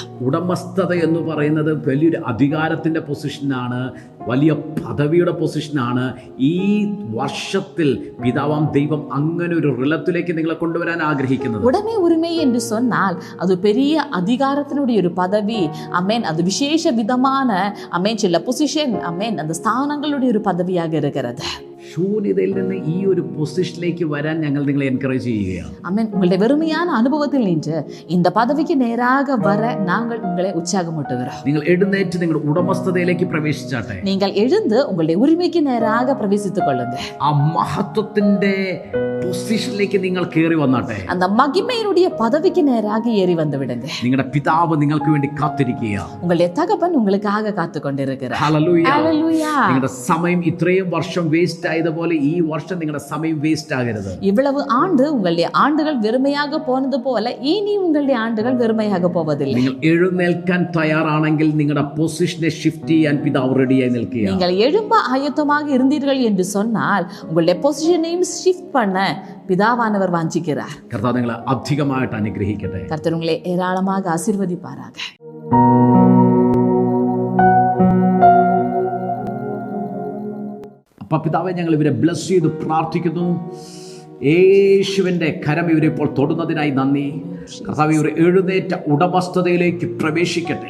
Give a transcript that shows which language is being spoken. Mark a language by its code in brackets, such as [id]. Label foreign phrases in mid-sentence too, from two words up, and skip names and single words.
[ml] ഉടമസ്ഥത എന്ന് പറയുന്നത് വലിയൊരു അധികാരത്തിൻ്റെ പൊസിഷനാണ്, വലിയ പദവിയുടെ പൊസിഷനാണ്. ഈ വർഷത്തിൽ പിതാവാം ദൈവം അങ്ങനെ ഒരു റിലത്തിലേക്ക് നിങ്ങളെ കൊണ്ടുവരാൻ ആഗ്രഹിക്കുന്നത്. [ta] உடைமை உரிமை என்று சொன்னால் அது பெரிய அதிகாரத்தினுடைய ஒரு பதவி. அமேன். அது விசேஷ விதமான அமேன் சில பொசிஷன், அமேன், அந்த ஸ்தானங்களுடைய ஒரு பதவியாக இருக்கிறது. [ml] ശൂന്യതയിൽ നിന്ന് ഈ ഒരു പൊസിഷനിലേക്ക് വരാൻ ഞങ്ങൾ നിങ്ങളെ എൻകറേജ് ചെയ്യുകയാണ്. [ta] அமேன். உங்களுடைய வெறுமையான அனுபவத்தில் நின்று இந்த பதவிக்கு நேராக வர நாங்கள் உங்களை உற்சாகமூட்டுகிறோம். [ml] നിങ്ങൾ എഴുന്നേറ്റ് നിങ്ങളുടെ ഉടമസ്ഥതയിലേക്ക് പ്രവേശിച്ചാട്ടെ. [ta] நீங்கள் எழுந்து உங்களுடைய உரிமைக்கு நேராக பிரவேசித்துக் கொள்ளுங்க. [ml] ആ മഹത്വത്തിന്റെ പൊസിഷനിലേക്ക് നിങ്ങൾ കയറി വന്നാട്ടെ. [ta] அந்த மகிமையினுடைய பதவிக்கு நேராக ஏறி வந்து விடுங்க. [ml] നിങ്ങളുടെ പിതാവ് നിങ്ങൾക്ക് വേണ്ടി കാത്തിരിക്കുകയാണ്. [ta] உங்களுடைய தகப்பன் உங்களுக்காக காத்து கொண்டிருக்கிறார். [ml] ഹല്ലേലൂയ. [ta] ஹல்லேலூயா. [ml] നിങ്ങളുടെ സമയം ഇത്രയും വർഷം വേസ്റ്റ് ആയതുപോലെ ഈ വർഷം നിങ്ങളുടെ സമയം വേസ്റ്റ് ആകരുത്. [ta] இவ்வளவு ஆண்டு உங்களுடைய ஆண்டுகள் வெறுமையாக போனது போல இனி உங்களுடைய ஆண்டுகள் வெறுமையாக போவதில்லை. [ml] നിങ്ങൾ എഴുന്നേൽക്കാൻ തയ്യാറാണെങ്കിൽ നിങ്ങളുടെ പൊസിഷനെ ഷിഫ്റ്റ് ചെയ്യാൻ പിതാവ് റെഡിയായി നിൽക്കുകയാണ്. [ta] நீங்கள் எழும்ப ஆயத்தமாக இருந்தீர்கள் என்று சொன்னால் உங்களுடைய பொசிஷனையும் ஷிஃப்ட் பண்ண பிதாவானவர் வாஞ்சிக்கிறார். [ml] കർത്താവ് നിങ്ങളെ അധികമായിട്ട് അനുഗ്രഹിക്കട്ടെ. [ta] கர்த்தர் உங்களை ஏராளமாக ஆசீர்வதிப்பாராக. [ml] അപ്പം പിതാവെ, ഞങ്ങൾ ഇവരെ ബ്ലസ് ചെയ്ത് പ്രാർത്ഥിക്കുന്നു. യേശുവിൻ്റെ കരം ഇവരെ ഇപ്പോൾ തൊടുന്നതിനായി നന്ദി. കർത്താവ്, ഇവർ എഴുന്നേറ്റ ഉടമസ്ഥതയിലേക്ക് പ്രവേശിക്കട്ടെ.